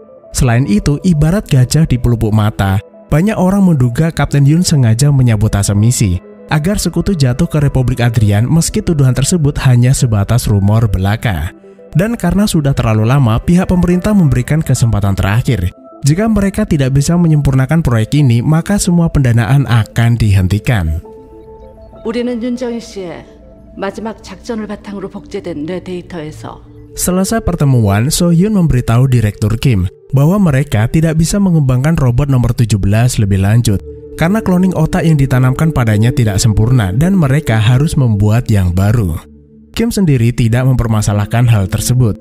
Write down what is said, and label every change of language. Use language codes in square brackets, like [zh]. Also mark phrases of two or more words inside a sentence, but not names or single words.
[id] Selain itu, ibarat gajah di pelupuk mata, banyak orang menduga Kapten Yun sengaja menyabotase misi agar sekutu jatuh ke Republik Adrian meski tuduhan tersebut hanya sebatas rumor belaka. Dan karena sudah terlalu lama, pihak pemerintah memberikan kesempatan terakhir. Jika mereka tidak bisa menyempurnakan proyek ini, maka semua pendanaan akan dihentikan. [ko] 우리는 윤정희 씨의 마지막 작전을 바탕으로 복제된 뇌 데이터에서 [id] Selesai pertemuan, So-hyun memberitahu Direktur Kim bahwa mereka tidak bisa mengembangkan robot nomor 17 lebih lanjut karena kloning otak yang ditanamkan padanya tidak sempurna dan mereka harus membuat yang baru. Kim sendiri tidak mempermasalahkan hal tersebut.